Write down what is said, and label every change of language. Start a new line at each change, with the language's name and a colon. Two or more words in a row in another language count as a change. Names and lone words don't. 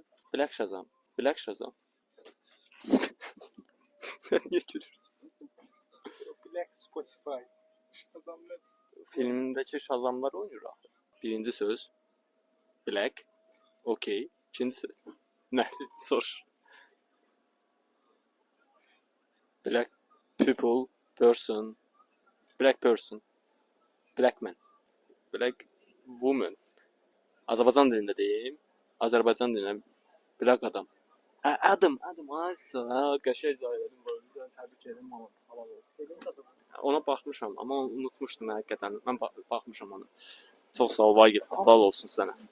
Azerbaijani: Black Shazam. Black Shazam. Niyə gülürsün? Black Spotify. Şazamlar. Filmindəki Shazamlar oynayır axı. Birinci söz Black. Okey. İkinci söz. Nədir? Sor.
English: Black people, person, black person, black man, black woman.
Azerbaijani: Azərbaycan dilində deyim. Azərbaycan dilində black adam. Adam. Aysa. Qəşəng cəhətdən bu. Təbrik edirəm ona. Halal olsun. Ona baxmışam, amma unutmuşdum həqiqətən. Mən baxmışam ona. Çox sağ ol Vagif. Halal olsun sənə.